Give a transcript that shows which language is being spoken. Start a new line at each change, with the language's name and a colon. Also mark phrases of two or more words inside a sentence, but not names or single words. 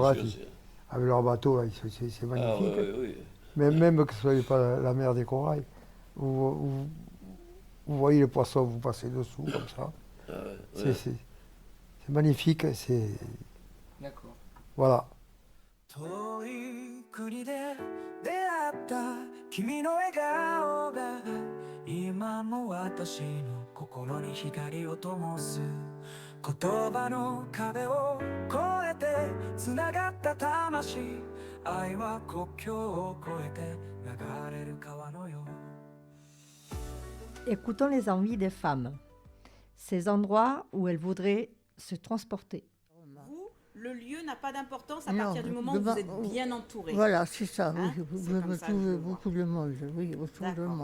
French: là, sûr. avec leur bateau, là, c'est magnifique. Ah, oui. Même que ce soit pas la mer des corails. Vous voyez les poissons, vous passez dessous comme ça. Ah, ouais. C'est magnifique. D'accord. Voilà.
Japanese: 遠い国で出会った君の笑顔が今も私の心に光を灯す言葉の壁を越えてつながった魂愛は国境を越えて流れる川のよう
French: Écoutons les envies des femmes, ces endroits où elles voudraient se transporter. Vous, le lieu n'a pas d'importance à partir du moment où vous êtes bien entouré. Voilà, c'est ça, Hein, oui. c'est Vous comme me ça que je trouvez le vois. beaucoup de monde, oui, autour de D'accord.